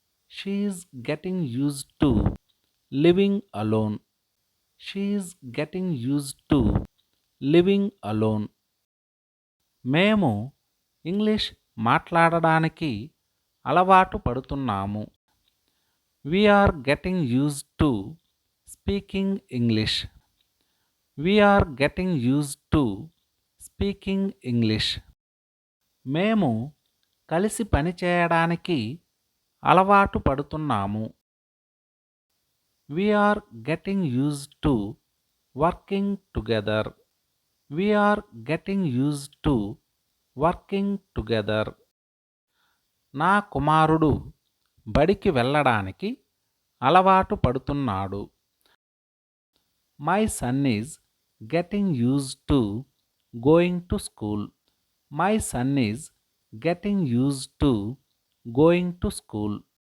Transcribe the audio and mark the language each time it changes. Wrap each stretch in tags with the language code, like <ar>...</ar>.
<en>She is getting used to living alone. She is getting used to living alone.</en> <te>మేము English మాట్లాడడానికి అలవాటు పడుతున్నాము.</te> <en>We are getting used to speaking English. We are getting used to speaking English.</en> <te>మేము కలిసి పనిచేయడానికి అలవాటు పడుతున్నాము.</te> <en>We are getting used to working together. We are getting used to working together.</en> <te>నా కుమారుడు బడికి వెళ్ళడానికి అలవాటు పడుతున్నాడు.</te> <en>My son is getting used to going to school. My son is getting used to going to school.</en>